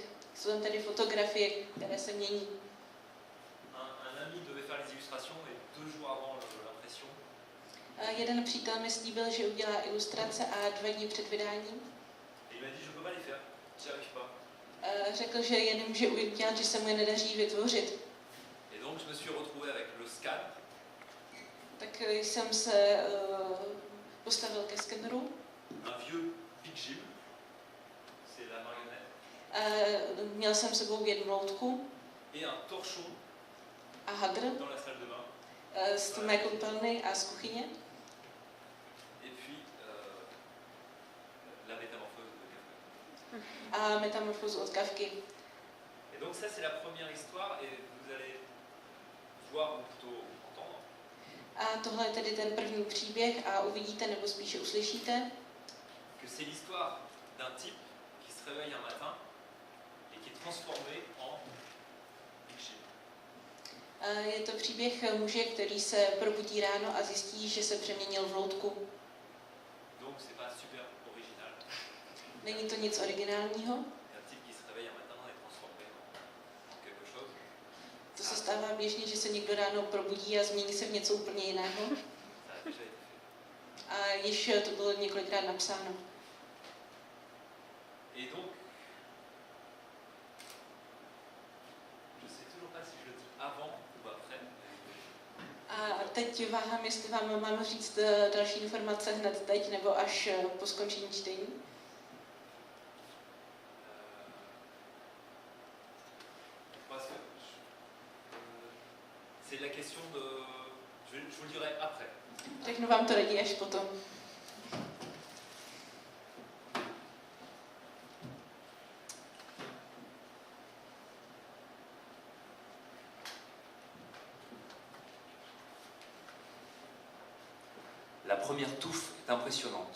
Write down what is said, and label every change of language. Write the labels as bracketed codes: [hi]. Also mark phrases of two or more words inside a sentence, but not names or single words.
[cs] Jsou tam tady fotografie, které se mění. [fr] Un ami devait faire les illustrations et 2 jours avant l'impression. [cs] Jeden přítel mi slíbil, že udělá ilustrace a 2 dny před vydáním. [fr] Il m'a dit je peux pas les faire, j'y arrive pas. [cs] Řekl, že je nemůže udělat, že se mu je nedaří vytvořit. [fr] Et donc je me suis retrouvé avec le scan [cs] tak jsem se postavil ke skeneru. [fr] Un vieux Big Jim, c'est la marionnette, [cs] Měl jsem sebou jednu loutku [fr] et un torchon [cs] a hadr [fr] dans la salle de bain. [cs] z mé koupelny a z kuchyně. [fr] Et puis la métamorphose de Kafka. [cs] A metamorfózu od Kafky. [fr] Et donc ça c'est la première histoire et vous allez voir ou plutôt entendre [cs] A tohle je tedy ten první příběh a uvidíte, nebo spíše uslyšíte, [fr] que c'est l'histoire d'un type qui se réveille un matin et qui est transformé en Big Jim. [cs] je to příběh muže, který se probudí ráno a zjistí, že se přeměnil v loutku. [fr] Donc c'est pas super original. [cs] Není to nic originálního, [fr] Un type qui se réveille un matin et est transformé en quelque chose. [cs] to se stává běžně, že se někdo ráno probudí a změní se v něco úplně jiného. [fr] Ça a déjà été fait. [cs] A již to bylo několikrát napsáno. [fr] Et donc, je sais toujours pas si je le dis avant ou après. [cs] A teď váhám, jestli vám mám říct další informace hned teď, nebo až po skončení čtení. [fr] Parce que c'est la question de. Je vous le dirai après. [cs] Řeknu vám to raději až potom. [fr] La première touffe est impressionnante.